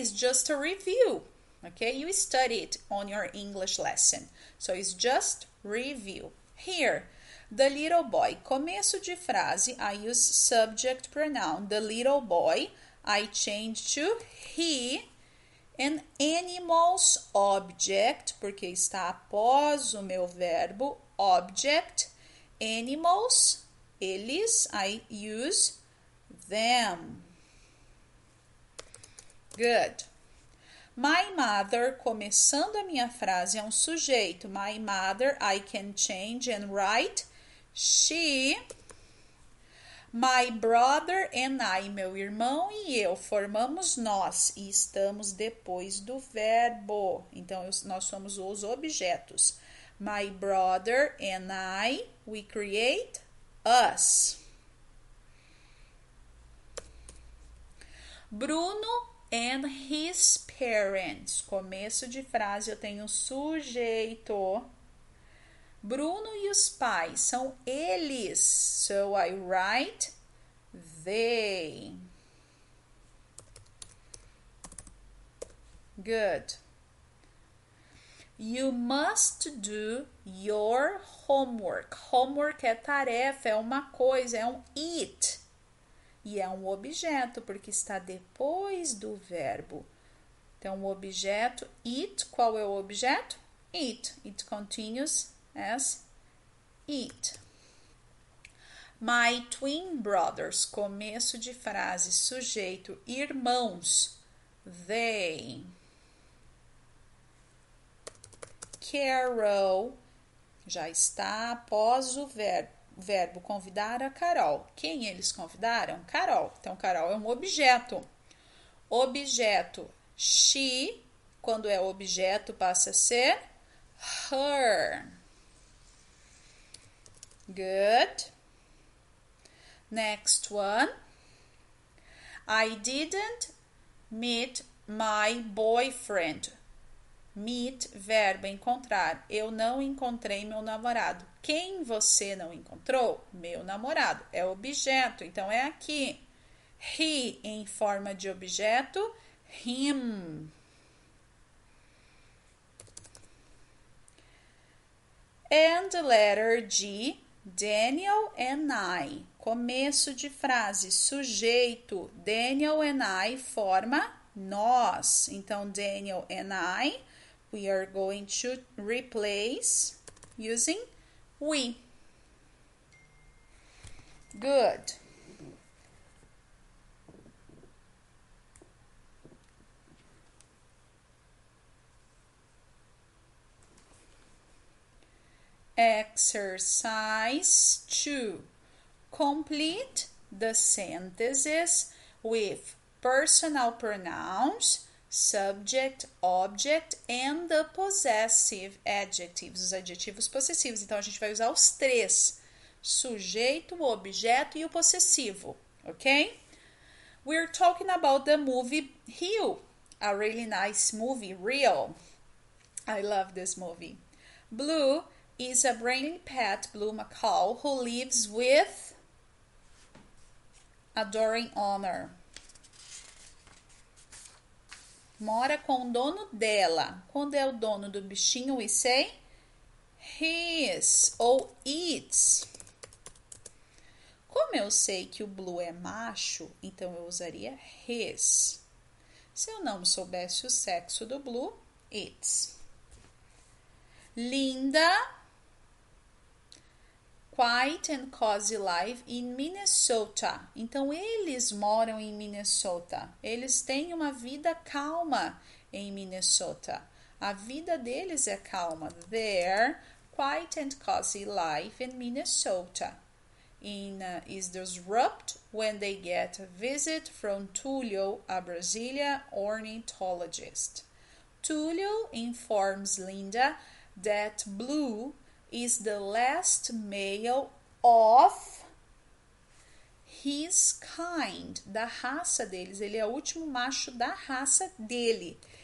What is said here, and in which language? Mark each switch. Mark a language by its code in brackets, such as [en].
[en] It's just a review. Okay, you studied on your English lesson. So it's just review. Here, the little boy. [pt] Começo de frase, [en] I use subject pronoun. The little boy, I change to he. And animals, object, [pt] porque está após o meu verbo, object. [en] Animals, eles, I use them. Good. My mother, [pt] começando a minha frase, é um sujeito. [en] My mother, I can change and write she. My brother and I, [pt] meu irmão e eu, formamos nós e estamos depois do verbo. Então, nós somos os objetos. [en] My brother and I, we create us. Bruno and his parents. [pt] Começo de frase, eu tenho sujeito. Bruno e os pais são eles. [en] So I write they. Good. You must do your homework. [pt] Homework é tarefa, é uma coisa, é um it. E é um objeto, porque está depois do verbo. Então, o objeto it, qual é o objeto? eat. [en] It continues as eat. My twin brothers, [pt] começo de frase, sujeito, irmãos, they. Carol, já está após o verbo convidar a Carol. Quem eles convidaram? Carol. Então, Carol é um objeto. Objeto, she, quando é objeto, passa a ser her. [en] Good. Next one. I didn't meet my boyfriend. [pt] Meet, verbo, encontrar. Eu não encontrei meu namorado. Quem você não encontrou? Meu namorado. É objeto, então é aqui. He, em forma de objeto. Him. [en] And letter G, Daniel and I. [pt] Começo de frase, sujeito. Daniel and I forma nós. [en] Então, Daniel and I, we are going to replace using we. Good. Exercise 2. Complete the sentences with personal pronouns, subject, object, and the possessive adjectives, [pt] os adjetivos possessivos. Então, a gente vai usar os três: sujeito, o objeto e o possessivo, ok? [en] We're talking about the movie Rio, a really nice movie, Real. I love this movie. Blue is a brainy pet, Blue Macaw, who lives with adoring owner. [pt] Mora com o dono dela. Quando é o dono do bichinho, [en] we say his [pt] ou its. Como eu sei que o Blue é macho, então eu usaria his. Se eu não soubesse o sexo do Blue, its. [en] Linda, quiet and cozy life in Minnesota. [pt] Então, eles moram em Minnesota. Eles têm uma vida calma em Minnesota. A vida deles é calma. [en] Their quiet and cozy life in Minnesota is disrupted when they get a visit from Tulio, a Brazilian ornithologist. Tulio informs Linda that Blue is the last male of his kind, [pt] da raça deles. Ele é o último macho da raça dele.